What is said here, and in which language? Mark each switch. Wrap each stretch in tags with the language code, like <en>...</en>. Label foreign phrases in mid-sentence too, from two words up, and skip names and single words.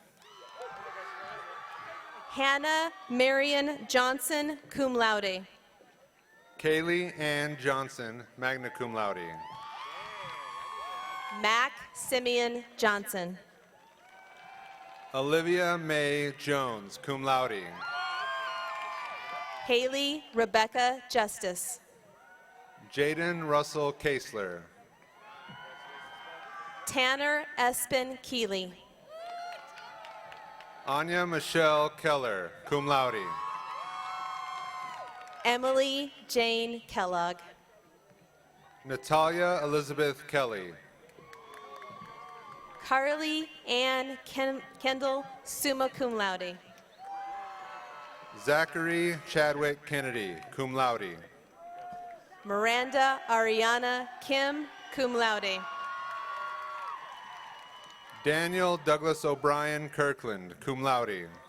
<en>Hannah Marion Johnson,</en> <la>cum laude.</la> <en>Kaylee Ann Johnson,</en> <la>magna cum laude.</la> <en>Mac Simeon Johnson. Olivia Mae Jones,</en> <la>cum laude.</la> <en>Haley Rebecca Justice. Jaden Russell Kasler. Tanner Espen Keeley. Anya Michelle Keller,</en> <la>cum laude.</la> <en>Emily Jane Kellogg. Natalia Elizabeth Kelly. Carly Ann Kendall,</en> <la>summa cum laude.</la> <en>Zachary Chadwick Kennedy,</en> <la>cum laude.</la> <en>Miranda Ariana Kim,</en> <la>cum laude.</la> <en>Daniel Douglas O'Brien Kirkland,</en> <la>cum laude.</la>